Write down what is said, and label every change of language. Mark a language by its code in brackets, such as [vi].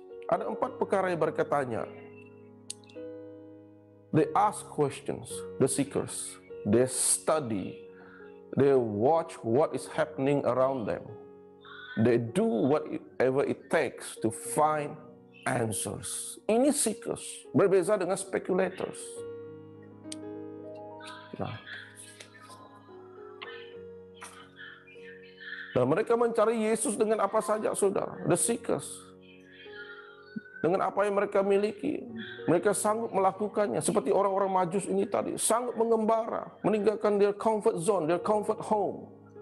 [ms] Ada 4 perkara yang mereka tanya. [en] They ask questions, the seekers. They study. They watch what is happening around them. They do whatever it takes to find answers. [ms] Ini seekers, berbeza dengan speculators. Nah, mereka mencari Yesus dengan apa saja, saudara. [en] The seekers. [ms] Dengan apa yang mereka miliki. Mereka sanggup melakukannya. Seperti orang-orang Majus ini tadi. Sanggup mengembara. Meninggalkan [en] their comfort zone, their comfort home.